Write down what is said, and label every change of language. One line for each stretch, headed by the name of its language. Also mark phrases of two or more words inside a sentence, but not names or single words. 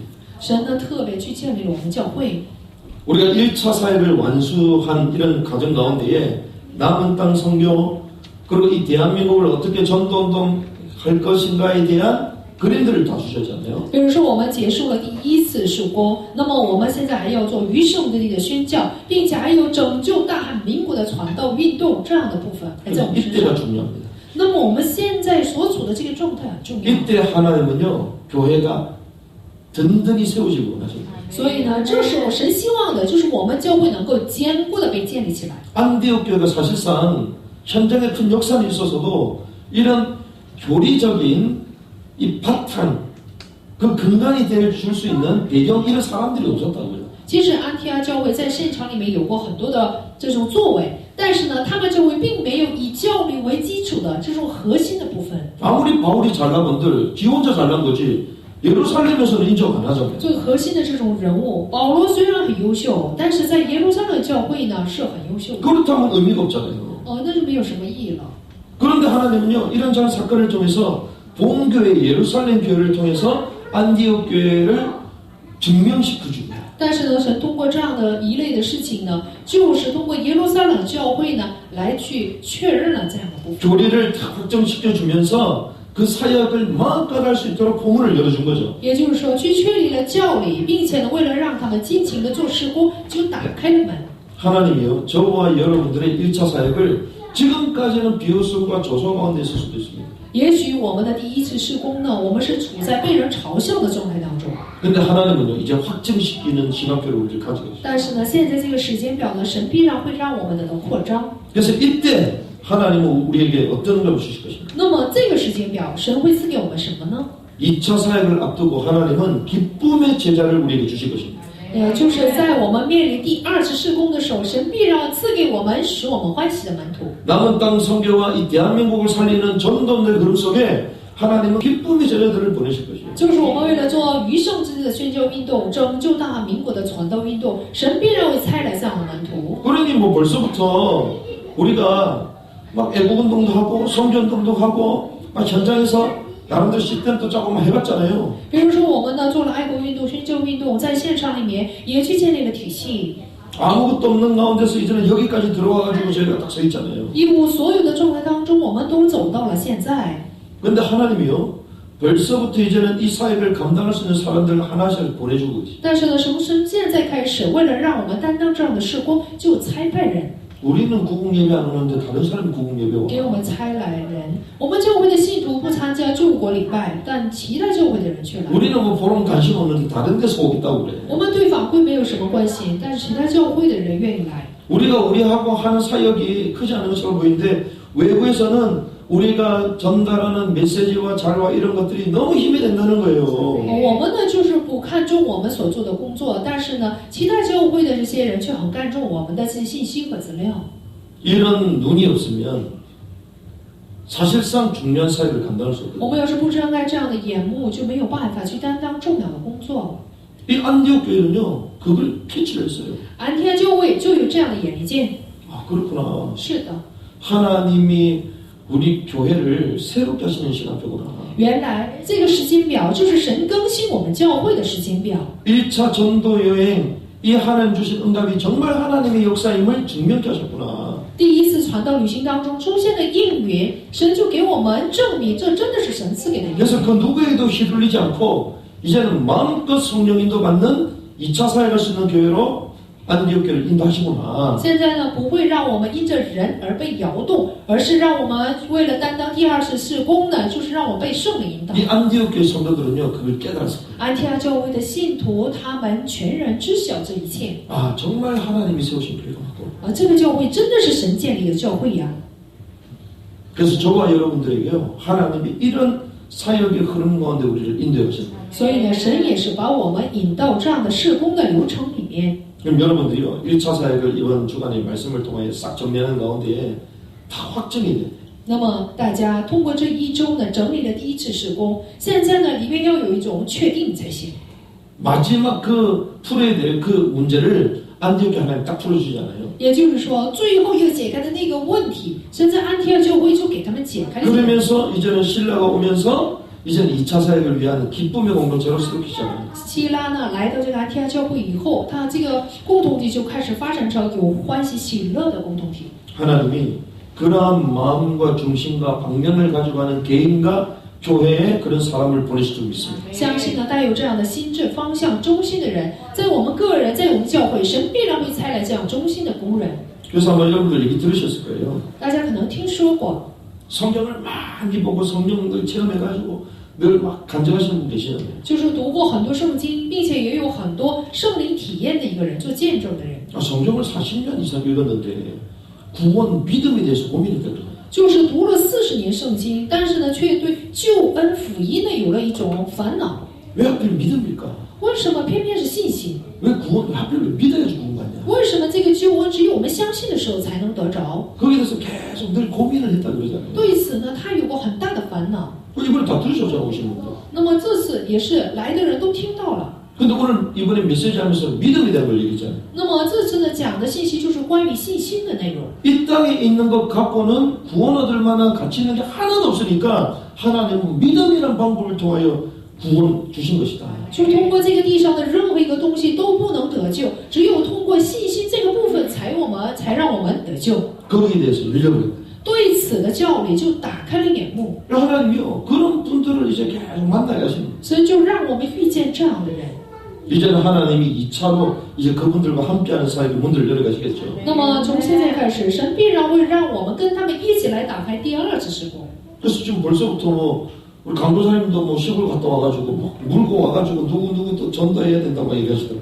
Chinese: 神呢特别去建立了我们教会。
Korean: 우리가 1차 사역을 완수한 이런 과정 가운데에 남은 땅 선교 그리고 이 대한민국을 어떻게 전도운동할 것인가에 대한 그림들을 다 주셨잖아요.
Chinese: 比如说，我们结束了第一次事工，那么我们现在还要做余圣之地的宣教，并且还有拯救大韩民国的传道运动这样的部分还在我们身
Korean: 이때가
Chinese: 上。
Korean: 중요합니다.
Chinese: 那么我们现在所处的这个状态很重要。
Korean: 이때 하나님은요, 교회가 든든히 세우시고 원하십니다.
Chinese: 所以呢，这时候神希望的就是我们教会能够坚固的被建立起来。
Korean: 안디옥 교회가 사실상 현장에 큰 역사는 있어서도 이런 교리적인 이 바탕, 그 근간이 줄 수 있는 배경 이런 사람들이 없었다고요.
Chinese: 其实安提阿教会在现场里面有过很多的这种作为，但是呢，他们教会并没有以教理为基础的这种核心的部分。
Korean: 아무리 바울이 잘난 건들 지 혼자 잘난 거지 예루살렘에서는 인정 안 하잖아요.
Chinese: 最核心的这种人物，保罗虽然很优秀，但是在耶路撒冷教会呢是很优秀的。
Korean: 그렇다면 의미가 없잖아요.
Chinese: 那就没有什么意义了。
Korean: 그런데 하나님은요, 이런저런 사건을 통해서 본교회 예루살렘 교회를 통해서 안디옥 교회를 증명시켜주고요.
Chinese: 但是呢，神通过这样的一类的事情呢，就是通过耶路撒冷教会呢来去确认了这样的部分。
Korean: 교리를 다 확정시켜주면서 그 사역을 마음껏 할 수 있도록 포문을 열어준 거죠.
Chinese: 也就是说，去确立了教理，并且呢，为了让他们尽情的做事工，就打开了门。
Korean: 하나님이요, 저와 여러분들의 1차 사역을 지금까지는 비웃음과 조소 가운데 있을 수도 있습니다.
Chinese: 也许我们的第一次事工呢，我们是处在被人嘲笑的状态当中。
Korean: 근데 하나님은요, 이제 확증시키는 신학교를 우리를 가지고 있어요.
Chinese: 但是呢，现在这个时间表呢，神必然会让我们得到扩张。
Korean: 그래서 이때 하나님은 우리에게 어떤 걸 주실 것입니까?
Chinese: 那么这个时间表，神会赐给我们什么呢？
Korean: 2차 사역을 앞두고 하나님은 기쁨의 제자를 우리에게 주실 것입니다.
Chinese: 就是在我们面临第二次事工的时候，神必然赐给我们使我们欢喜的门徒。
Korean: 남은 땅 선교와 이 대한민국을 살리는 전도의 그룹 속에 하나님은 기쁨의 제자들을 보내실 것이에요.
Chinese: 就是我们为了做余圣之地的宣教运动，拯救大韩民国的传道运动，神必然会差来这样的门徒。
Korean: 그러니 뭐 벌써부터 우리가 막 애국운동도 하고 선교운동도 하고 막 현장에서 나름대로 시스템도 조금 해봤잖아요.
Chinese: 比如说，我们呢做了爱国运动、宣教运动，在现场里面也去建立了体系。
Korean: 아무것도 없는 가운데서 이제는 여기까지 들어와가지고 저희가 딱 서 있잖아요.
Chinese: 一无所有的状态当中，我们都走到了现在。
Korean: 근데 하나님이요, 벌써부터 이제는 이 사역을 감당할 수 있는 사람들을 하나씩 보내주고 계시.
Chinese: 但是呢，从神现在开始，为了让我们担当这样的事工，就差派人。
Korean: 우리는 구국 예배 안 오는데 다른 사람이 구국 예배
Chinese: 给我
Korean: 와.
Chinese: 们差来人。我们教会的信徒不参加救国礼拜，但其他教会的人却来。
Korean: 우리는 뭐 보름 관심 없는데 다른 데서 오겠다고 그래.
Chinese: 我们对法会没有什么关系，但是其他教会的人愿意来。
Korean: 우리가 우리하고 하는 사역이 크지 않은 것처럼 보이는데 외부에서는 우리가 전달하는 메시지와 자료와 이런 것들이 너무 힘이 된다는 거예요.
Chinese: 我们呢就是不看重我们所做的工作，但是呢，其他教会的这些人却很看重我们的这些信息和资料。
Korean: 이런 눈이 없으면 사실상 중요한 사역을 감당할 수
Chinese: 我
Korean: 없거든요.
Chinese: 们要是不睁开这样的眼目，就没有办法去担当重要的工作。
Korean: 이 안디옥 교회는요, 그걸 캐치를 했어요.
Chinese: 安提阿教会就有这样的眼界。
Korean: 아, 그렇구나.
Chinese: 是的，
Korean: 하나님이 우리 교회를 새롭게 하시는 시간표구나.
Chinese: 原来这个时间表就是神更新我们教会的时间表。
Korean: 1차 전도 여행, 이 하나님 주신 응답이 정말 하나님의 역사임을 증명케 하셨구나.
Chinese: 第一次传道旅行当中出现的应允，神就给我们证明，这真的是神赐给的应允。
Korean: 그래서 그 누구에도 휘둘리지 않고 이제는 마음껏 성령 인도 받는 2차 사역할 수 있는 교회로 안디옥 교회를 인도하시구나.
Chinese: 现在呢，不会让我们因着人而被摇动，而是让我们为了担当第二次事工呢，就是让我被圣灵引导。
Korean: 이 안디옥 교회 성도들은요, 그걸 깨달았어요.
Chinese: 安提阿教会的信徒，他们全然知晓这一切，
Korean: 아, 정말 하나님이 세우신 교회구나.
Chinese: 这个教会真的是神建立的教会呀。
Korean: 그래서 저와 여러분들에게요, 하나님이 이런 사역의 흐름 가운데 우리를 인도해 가십니다.
Chinese: 所以呢，神也是把我们引到这样的事工的流程里面。
Korean: 그럼 여러분들이요, 1차 사역을 이번 주간의 말씀을 통해 싹 정리하는 가운데 다 확정이 돼.
Chinese: 那么大家通过这一周呢，整理了第一次事工，现在呢，里面要有一种确定才行。
Korean: 마지막 그 풀어야 될 그 문제를 안디옥 교회 하나님 딱 풀어주잖아요.
Chinese: 也就是说，最后要解开的那个问题，神在安提阿教会就给他们解开了。
Korean: 그러면서 이제는 신라가 오면서 이제는 2차 사역을 위한 기쁨의 공동체로 세우기 시작합니다.
Chinese: 希拉呢来到这个安提阿教会以后，他这个共同体就开始发展成有欢喜喜乐的共同体。
Korean: 하나님이 그러한 마음과 중심과 방향을 가지고 가는 개인과 교회에 그런 사람을 보내실 줄 믿습니다.
Chinese: 相信呢，带有这样的心智方向中心的人，在我们个人，在我们教会，神必然会差来这样中心的工人。
Korean: 그래서 아마 여러분들 얘기 들으셨을 거예요.
Chinese: 大家可能听说过，
Korean: 성경을 많이 보고 성령들 체험해가지고 늘 막 간증하시는 분 계시잖아요.
Chinese: 就是读过很多圣经，并且也有很多圣灵体验的一个人，做见证的人。
Korean: 성경을 40년 이상 읽었는데 구원 믿음에 대해서 고민했다 그래요.
Chinese: 就是读了40年圣经，但是呢，却对救恩福音呢有了一种烦恼。
Korean: 왜 하필 믿음일까?
Chinese: 为什么偏偏是信心？
Korean: 왜 구원 하필 왜 믿어야지 구원 받냐?
Chinese: 为什么这个救恩只有我们相信的时候才能得着？
Korean: 거기에 대해서 계속 늘 고민을 했다 그러잖아요.
Chinese: 对此呢，他有过很大的烦恼。
Korean: 이번에 다 들으셨잖아요, 오신 분들.
Chinese: 那么这次也是来的人都听到了。
Korean: 근데 오늘 이번에 메시지 하면서 믿음에 대한 걸 얘기했잖아요.
Chinese: 那么这次呢讲的信息就是关于信心的内容。
Korean: 이 땅에 있는 것 갖고는 구원 얻을 만한 가치 있는 게 하나도 없으니까 하나님은 믿음이라는 방법을 통하여 구원 주신 것이다.
Chinese: 就通过这个地上的任何一个东西都不能得救，只有通过信心这个部分才让我们得救。
Korean: 거기에 대해서 열려버렸다.
Chinese: 对此的教理就打开了眼目，
Korean: 하나님이요, 그런 분들을 이제 계속 만나게 하시는 거예요.
Chinese: 所以就让我们遇见这样的人。
Korean: 이제는 하나님이 2차로 이제 그분들과 함께하는 사이에 문을 열어가시겠죠.
Chinese: 那么从现在开始，神必然会让我们跟他们一起来打开第二次事工。
Korean: 그래서 지금 벌써부터 뭐 우리 강도사님도 뭐 시골 갔다 와가지고 뭐 물고 와가지고 누구 또 전도해야 된다고 얘기하시더라고요.